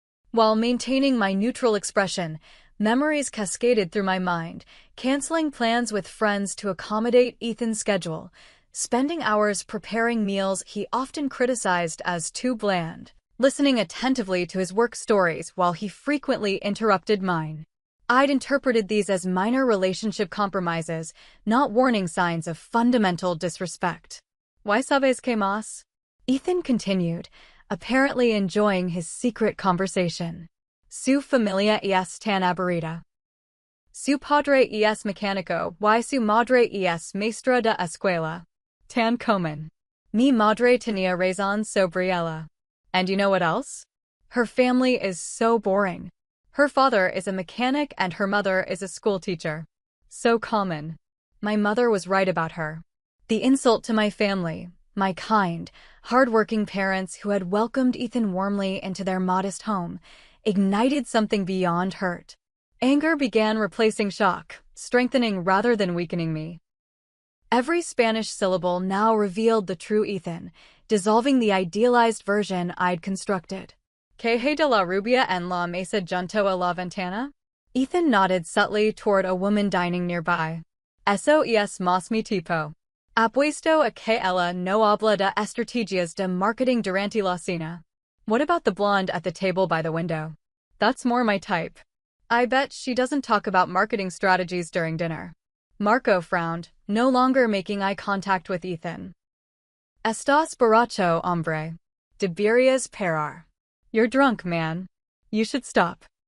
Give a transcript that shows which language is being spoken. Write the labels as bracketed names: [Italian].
[English] While maintaining my neutral expression, memories cascaded through my mind, canceling plans with friends to accommodate Ethan's schedule, spending hours preparing meals he often criticized as too bland, listening attentively to his work stories while he frequently interrupted mine. I'd interpreted these as minor relationship compromises, not warning signs of fundamental disrespect. [Spanish] ¿Why sabes que más? [English] Ethan continued, apparently enjoying his secret conversation. [Spanish] Su familia es tan aburrida. Su padre es mecánico y su madre es maestra de escuela. Tan común. Mi madre tenía razón sobre ella. [English] And you know what else? Her family is so boring. Her father is a mechanic and her mother is a schoolteacher. So common. My mother was right about her. The insult to my family, my kind, hard-working parents who had welcomed Ethan warmly into their modest home, ignited something beyond hurt. Anger began replacing shock, strengthening rather than weakening me. Every Spanish syllable now revealed the true Ethan, dissolving the idealized version I'd constructed. [Spanish] ¿Que hay de la rubia en la mesa junto a la ventana? [English] Ethan nodded subtly toward a woman dining nearby. [Spanish] Eso es más mi tipo. Apuesto a que ella no habla de estrategias de marketing durante la cena. [English] What about the blonde at the table by the window? That's more my type. I bet she doesn't talk about marketing strategies during dinner. Marco frowned, no longer making eye contact with Ethan. [Spanish] Estás borracho, hombre. Deberías parar. [English] You're drunk, man. You should stop.